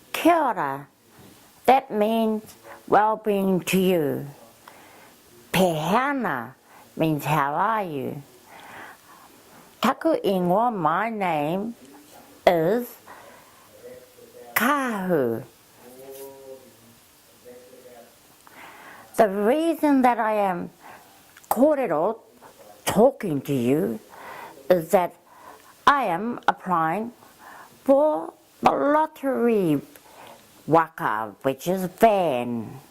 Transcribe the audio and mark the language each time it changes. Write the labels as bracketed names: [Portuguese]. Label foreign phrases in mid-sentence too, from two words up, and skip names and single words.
[Māori] Kia ora. [English] That means well-being to you. Pehana means how are you. [Māori] Taku ingoa, [English] my name is Kahu. The reason that I am kōrero talking to you is that I am applying for the lottery waka, which is van.